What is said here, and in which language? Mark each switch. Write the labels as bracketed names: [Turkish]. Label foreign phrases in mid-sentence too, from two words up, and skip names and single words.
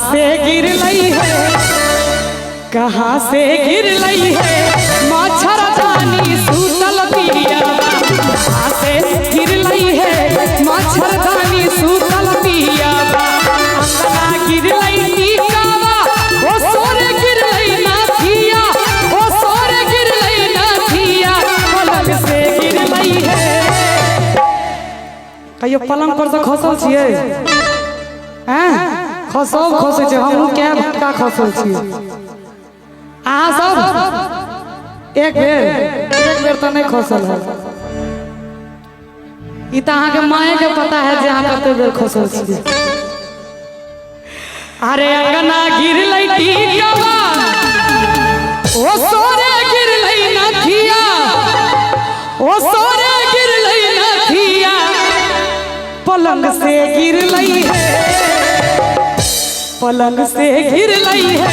[Maithili] गिर लई है, कहाँ से गिर लई है मच्छरदानी सूतल पियावा, कहाँ से गिर लई है मच्छरदानी सूतल पियावा, अंगना गिर लई टीकावा, ओ सोरे गिर लई नाथिया, ओ सोरे गिर लई नाथिया, पलंग से गिर लई है। कहियो पलंग पर से खसल छियै? हैं खसब खसे छै, हमहूँ कए भटका खसल छियै। अहाँ सब एक बेर तो नहीं खसल है। ई तो अहाँ के माए के पता है जे अहाँ कते बेर खसल छियै। अरे अंगना गिर लई टीकावा, ओ सोरे गिर लई नाथिया, ओ सोरे गिर लई नाथिया, पलंग से गिर लई है, पलंग से गिर लई है।